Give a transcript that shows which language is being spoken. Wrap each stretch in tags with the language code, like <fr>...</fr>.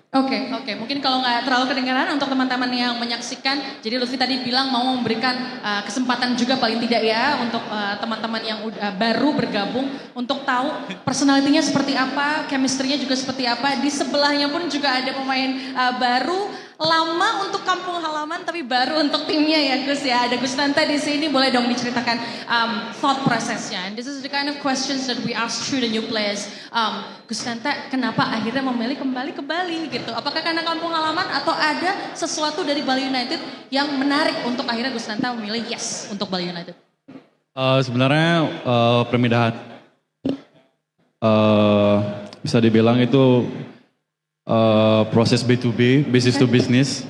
<id>Oke. Mungkin kalau nggak terlalu kedengaran untuk teman-teman yang menyaksikan, jadi Lutfi tadi bilang mau memberikan kesempatan juga paling tidak ya untuk teman-teman yang baru bergabung untuk tahu personalitinya seperti apa, chemistry-nya juga seperti apa. Di sebelahnya pun juga ada pemain baru, lama untuk kampung halaman tapi baru untuk timnya ya Gus ya. Ada Gus Tanta di sini, boleh dong diceritakan thought processnya.</id> <en>And this is the kind of questions that we ask through the new players.</en> <id>Gus Tanta, kenapa akhirnya memilih kembali ke Bali gitu? Apakah karena kampung halaman atau ada sesuatu dari Bali United yang menarik untuk akhirnya Gus Tanta memilih yes untuk Bali United? Sebenarnya permindahan bisa dibilang itu proses B2B, business to business.</id>